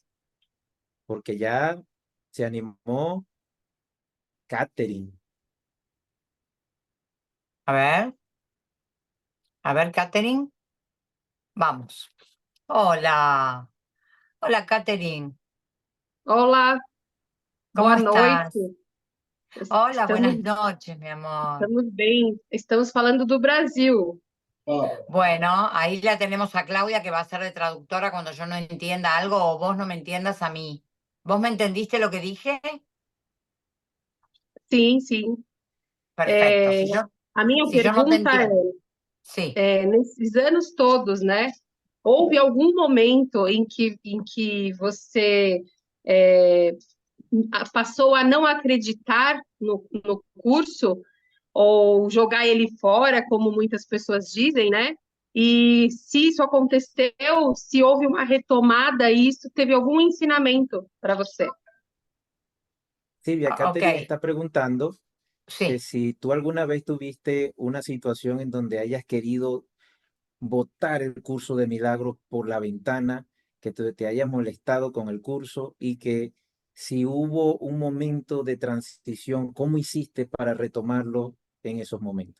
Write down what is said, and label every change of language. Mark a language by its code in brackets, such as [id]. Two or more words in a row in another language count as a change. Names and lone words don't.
[es] porque ya se animó Catherine. A ver, Katherine, vamos. Hola, hola, Katherine. Hola, ¿Cómo [pt] Boa [es] estás? [pt] noite. [es] Hola, [pt] Estamos, [es] buenas noches, mi amor. [pt] estamos bem. Estamos falando do Brasil. [es] Bueno, ahí la tenemos a Claudia que va a ser de traductora cuando yo no entienda algo o vos no me entiendas a mí. ¿Vos me entendiste lo que dije? [pt] Sim, sim. [es] Perfecto. [pt] A minha [es] Si yo no te [pt] pergunta [es] entiendo, sí. [pt] nesses anos todos, né? Houve algum momento em que você é, passou a não acreditar no curso ou jogar ele fora, como muitas pessoas dizem, né? E se isso aconteceu, se houve uma retomada e isso teve algum ensinamento para você? [es] Silvia, Ok, Catherine está preguntando que sí. si tú alguna vez tuviste una situación en donde hayas querido botar el curso de milagros por la ventana, que te hayas molestado con el curso y que si hubo un momento de transición, ¿cómo hiciste para retomarlo en esos momentos?